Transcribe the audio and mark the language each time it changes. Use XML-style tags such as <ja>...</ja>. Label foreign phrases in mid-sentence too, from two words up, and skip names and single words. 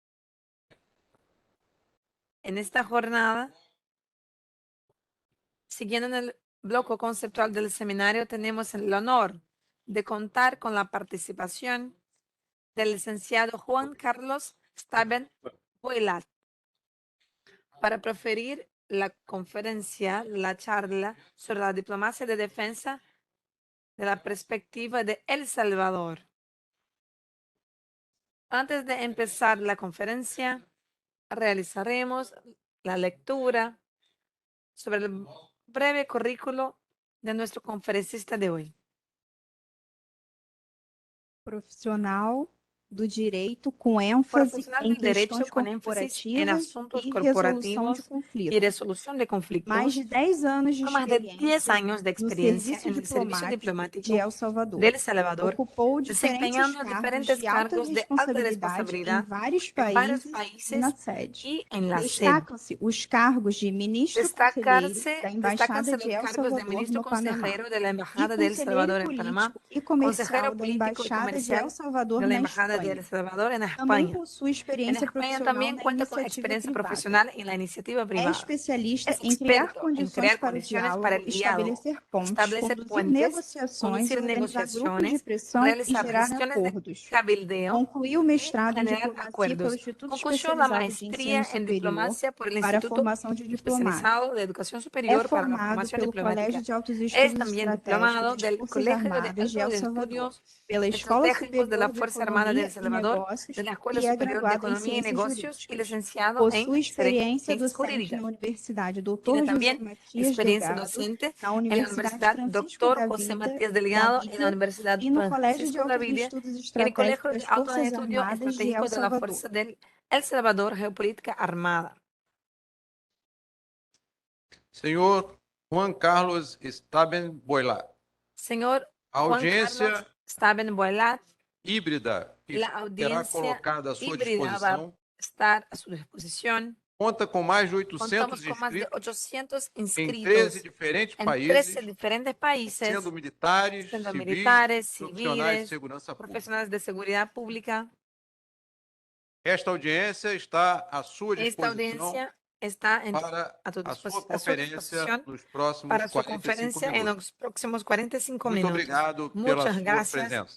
<es>En esta jornada, siguiendo en el bloque conceptual del seminario, tenemos el honor de contar con la participación del licenciado Juan Carlos Staben Boilat para proferir la conferencia, la charla sobre la diplomacia de defensa de la perspectiva de El Salvador. Antes de empezar la conferencia, realizaremos la lectura sobre el breve currículo de nuestro conferencista de hoy.</es> <pt>Profissional do direito com ênfase</pt> <es>Profesional</es> <pt>em</pt> <es>del derecho</es> <pt>questões</pt> <es>con énfasis en</es> <pt>corporativas</pt> <es>asuntos</es> <pt>e resolução de</pt> <es>corporativos y</es> <pt>conflitos.</pt> <es>resolución de conflictos.</es> <pt>Mais de 10 anos de</pt> <es>Con más de 10</es> <pt>experiência</pt> <es>años de</es> <pt>no</pt> <es>experiencia</es> <pt>serviço</pt> <es>en el servicio</es> <pt>diplomático</pt> <es>diplomático</es> <pt>de El Salvador.</pt> <es>de El Salvador,</es> <pt>Ocupou diferentes</pt> <es>desempeñando</es> <pt>cargos</pt> <es>diferentes</es> <pt>de alta</pt> <es>cargos de alta</es> <pt>responsabilidade em</pt> <es>responsabilidad</es> <pt>vários</pt> <es>en varios</es> <pt>países e na</pt> <es>países</es> <pt>sede.</pt> <es>y en la sede.</es> <pt>Destacam-se os cargos de ministro conselheiro da Embaixada</pt> <es>Destacan</es> <pt>de</pt> <es>los</es> <pt>El</pt> <es>cargos de</es> <pt>Salvador</pt> <es>ministro</es> <pt>no Panamá</pt> <es>consejero de la</es> <pt>e</pt> <es>Embajada de El Salvador</es> <pt>conselheiro</pt> <es>en Panamá,</es> <pt>político e</pt> <es>consejero</es> <pt>comercial da</pt> <es>político y</es> <pt>Embaixada de</pt> <es>comercial</es> <pt>El Salvador</pt> <es>de la</es> <pt>na</pt> <es>Embajada de El</es> <pt>Espanha.</pt> <es>Salvador en</es> <pt>Também</pt> <es>España.</es> <pt>possui</pt> <es>En</es> <pt>experiência</pt> <es>España</es> <pt>profissional</pt> <es>también</es> <pt>na</pt> <es>cuenta con</es> <pt>iniciativa</pt> <es>experiencia</es> <pt>privada.</pt> <es>profesional en la iniciativa</es> <pt>É</pt> <es>privada.</es> <pt>especialista</pt> <es>Es</es> <pt>em criar</pt> <es>experto en</es> <pt>condições</pt> <es>crear</es> <pt>para o</pt> <es>condiciones para</es> <pt>diálogo,</pt> <es>el diálogo,</es> <pt>estabelecer pontes,</pt> <es>establecer</es> <pt>conduzir</pt> <es>puentes,</es> <pt>negociações,</pt> <es>conducir</es> <pt>organizar grupos de</pt> <es>negociaciones,</es> <pt>pressão e</pt> <es>realizar</es> <pt>gerar</pt> <es>gestiones de</es> <pt>acordos.</pt> <es>cabildeo</es> <pt>Concluiu o</pt> <es>y</es> <pt>mestrado em</pt> <es>generar</es> <pt>diplomacia pelo</pt> <es>acuerdos.</es> <pt>Instituto</pt> <es>Concluyó la</es> <pt>Especializado de Ensino</pt> <es>maestría en</es> <pt>Superior</pt> <es>diplomacia por el</es> <pt>para a</pt> <es>Instituto</es> <pt>Formação de Diplomatas.</pt> <es>Especializado de Educación</es> <pt>É</pt> <es>Superior para la</es> <pt>formado</pt> <es>Formación</es> <pt>pelo Colégio</pt> <es>Diplomática.</es> <pt>de Altos</pt> <es>Es</es> <pt>Estudos</pt> <es>también diplomado</es> <pt>Estratégicos das</pt> <es>del</es> <pt>Forças</pt> <es>Colegio de</es> <pt>Armadas de El</pt> <es>Altos</es> <pt>Salvador,</pt> <es>Estudios</es> <pt>pela Escola</pt> <es>Estratégicos de la</es> <pt>Superior de</pt> <es>Fuerza Armada de El</es> <pt>Economia e</pt> <es>Salvador,</es> <pt>Negócios</pt> <es>de la Escuela</es> <pt>e é</pt> <es>Superior de</es> <pt>graduado em</pt> <es>Economía y</es> <pt>Ciências</pt> <es>Negocios y</es> <pt>Jurídicas.</pt> <es>licenciado en</es> <pt>Possui experiência</pt> <es>Ciencias</es> <pt>docente</pt> <es>Jurídicas.</es> <pt>na Universidade Dr.</pt> <es>Tiene</es> <pt>José</pt> <es>también</es> <pt>Matias</pt> <es>experiencia</es> <pt>Delgado,</pt> <es>docente</es> <pt>na</pt> <es>en la</es> <pt>Universidade</pt> <es>Universidad</es> <pt>Francisco</pt> <es>Dr.</es> <pt>da</pt> <es>José</es> <pt>Vida,</pt> <es>Matías Delgado, en la Universidad</es> <pt>e no Colégio de</pt> <es>Francisco</es> <pt>Altos</pt> <es>Gavidia,</es> <pt>Estudos</pt> <es>y en el Colegio</es> <pt>Estratégicos</pt> <es>de</es> <pt>das</pt> <es>Altos</es> <pt>Forças</pt> <es>Estudios</es> <pt>Armadas de El</pt> <es>Estratégicos de la</es> <pt>Salvador.</pt> <es>Fuerza del El Salvador Geopolítica Armada.</es> <pt>senhor Juan Carlos Staben Boilat.</pt> <es>Señor</es> <pt>A</pt> <es>Juan</es> <pt>audiência</pt> <es>Carlos Staben Boilat,</es> <pt>híbrida que</pt> <es>la</es> <pt>será</pt> <es>audiencia</es> <pt>colocada à sua</pt> <es>híbrida va a</es> <pt>disposição</pt> <es>estar a su disposición.</es> <pt>conta com mais de</pt> <es>Contamos</es> <pt>800</pt> <es>con más de</es> <pt>inscritos</pt> <es>800</es> <pt>em 13</pt> <es>inscritos</es> <pt>diferentes</pt> <es>en</es> <pt>países,</pt> <es>13 diferentes países,</es> <pt>sendo militares,</pt> <es>siendo</es> <pt>civis,</pt> <es>militares,</es> <pt>profissionais de</pt> <es>civiles,</es> <pt>segurança pública.</pt> <es>profesionales de seguridad pública.</es> <pt>Esta audiência está à sua</pt> <es>Esta</es> <pt>disposição</pt> <es>audiencia está</es> <pt>para a a sua</pt> <es>su</es> <pt>conferência</pt> <es>disposición</es> <pt>nos próximos</pt> <es>para su</es> <pt>45</pt> <es>conferencia en</es> <pt>minutos.</pt> <es>los próximos 45</es> <pt>Muito</pt> <es>minutos.</es> <pt>obrigado pela</pt> <es>Muchas</es> <pt>sua</pt> <es>gracias</es> <pt>presença.</pt>